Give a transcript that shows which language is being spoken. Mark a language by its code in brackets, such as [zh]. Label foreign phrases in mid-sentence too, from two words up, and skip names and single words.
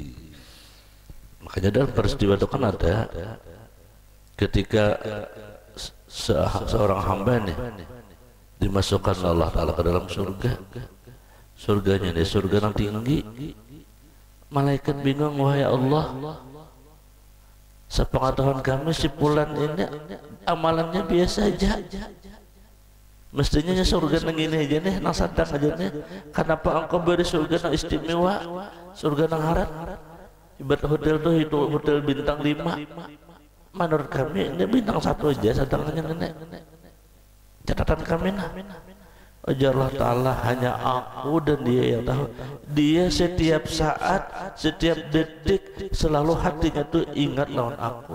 [id] Makanya dalam peristiwa itu kan ada ketika seorang hamba nih dimasukkan Allah Ta'ala ke dalam surga. Surganya nih surga yang tinggi. Malaikat bingung, wahai Allah, sepengetahuan kami si fulan ini amalannya biasa aja. Mestinya surga nang ini aja nih, nang sadang aja nih. Kenapa engkau beri surga nang istimewa, surga nang harat? Ibarat hotel tuh itu hotel bintang 5. Menurut kami ini bintang 1 aja, sadangannya nenek. Catatan kami nah. Ajarlah Ta'ala hanya aku dan dia yang tahu. Dia setiap saat, setiap detik selalu hatinya tuh ingat lawan aku.